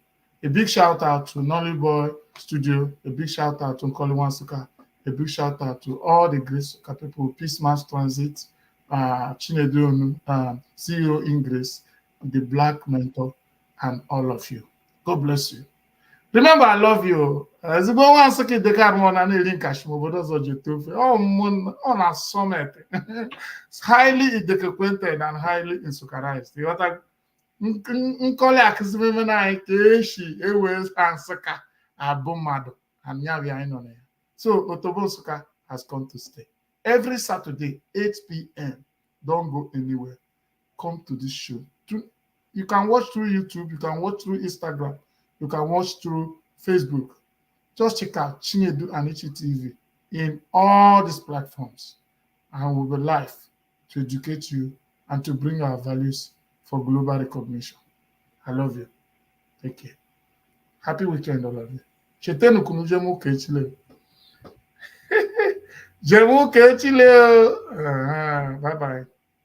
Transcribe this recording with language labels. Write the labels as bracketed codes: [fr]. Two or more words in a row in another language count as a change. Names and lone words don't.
[en] A big shout out to Nolly Boy Studio. A big shout out to Nkoli Wansuka. A big shout out to all the great Suka people, Peace Mass Transit, Chinedu, CEO Ingress, the Black Mentor, and all of you. God bless you. Remember, I love you. [ig] Ezigbo nwa Nsukka Ideka Arụmọ na na-eri nkashi obodo ọzọ ji ete ofe. Ọ na summit. [en] Highly Ideka-acquainted and highly Nsukkarized. [ig] Nkoli akụziri na anyị ka eshi ewe Nsukka abụ mmadụ and ya bịa anyị nọ na ya. [en] So Otobo Nsukka has come to stay. Every Saturday, 8 p.m. Don't go anywhere. Come to this show. You can watch through YouTube. You can watch through Instagram. You can watch through Facebook. Just check out Chinedu Anichi TV in all these platforms. And we'll be live to educate you and to bring our values for global recognition. I love you. Take care. Happy weekend, all of you. [ig] Chetenu kunu jemu kechile. Jemu kechile. [en] Bye-bye.